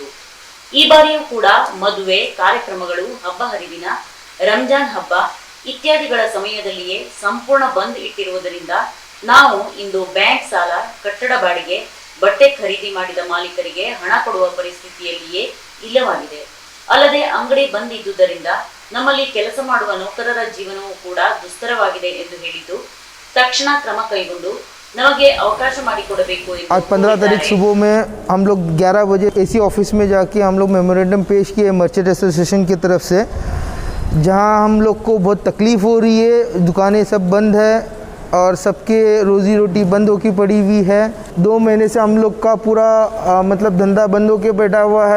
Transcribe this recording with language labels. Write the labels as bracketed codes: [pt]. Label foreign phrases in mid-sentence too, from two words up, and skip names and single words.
[kn] ಈ ಬಾರಿಯೂ ಕೂಡ ಮದುವೆ ಕಾರ್ಯಕ್ರಮಗಳು, ಹಬ್ಬ ಹರಿದಿನ, ರಂಜಾನ್ ಹಬ್ಬ ಇತ್ಯಾದಿಗಳ ಸಮಯದಲ್ಲಿಯೇ ಸಂಪೂರ್ಣ ಬಂದ್ ಇಟ್ಟಿರುವುದರಿಂದ ನಾವು ಇಂದು ಬ್ಯಾಂಕ್ ಸಾಲ, ಕಟ್ಟಡ ಬಾಡಿಗೆ, ಬಟ್ಟೆ ಖರೀದಿ ಮಾಡಿದ ಮಾಲೀಕರಿಗೆ ಹಣ ಕೊಡುವ ಪರಿಸ್ಥಿತಿಯಲ್ಲಿಯೇ ಇಲ್ಲವಾಗಿದೆ. ಅಲ್ಲದೆ ಅಂಗಡಿ ಬಂದ್ ಇದ್ದುದರಿಂದ ನಮ್ಮಲ್ಲಿ ಕೆಲಸ ಮಾಡುವ ನೌಕರರ ಜೀವನವೂ ಕೂಡ ದುಸ್ತರವಾಗಿದೆ ಎಂದು ಹೇಳಿದ್ದು ತಕ್ಷಣ ಕ್ರಮ ಕೈಗೊಂಡು ನಮಗೆ ಅವಕಾಶ ಮಾಡಿಕೊಡಬೇಕು ಎಂದು [hi] आज 15 तारीख सुबह में हम लोग 11 बजे [en] AC office [hi] में जाके हम लोग मेमोरेंडम पेश किए [en] merchant association [hi] की तरफ से, जहां हम लोग को बहुत तकलीफ़ हो रही है। दुकानें सब बंद है और सबके रोज़ी रोटी बंद होकर पड़ी हुई है। 2 महीने से हम लोग का पूरा मतलब धंधा बंद होकर बैठा हुआ है।